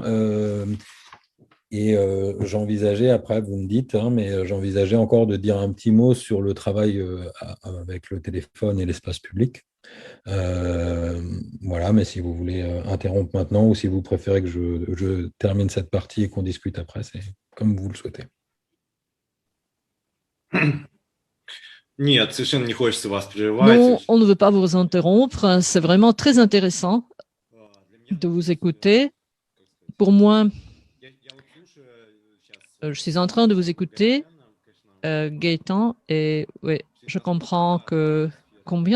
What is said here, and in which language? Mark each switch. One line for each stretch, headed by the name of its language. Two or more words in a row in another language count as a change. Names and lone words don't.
French: Et j'envisageais, après vous me dites, hein, mais j'envisageais encore de dire un petit mot sur le travail avec le téléphone et l'espace public. Voilà, mais si vous voulez interrompre maintenant, ou si vous préférez que je termine cette partie et qu'on discute après, c'est comme vous le souhaitez.
Russian: Нет, совершенно не хочется вас
French: Non, on ne veut pas vous interrompre. C'est vraiment très intéressant de vous écouter. Pour moi, je suis en train de vous écouter, Gaëtan, et oui, je comprends combien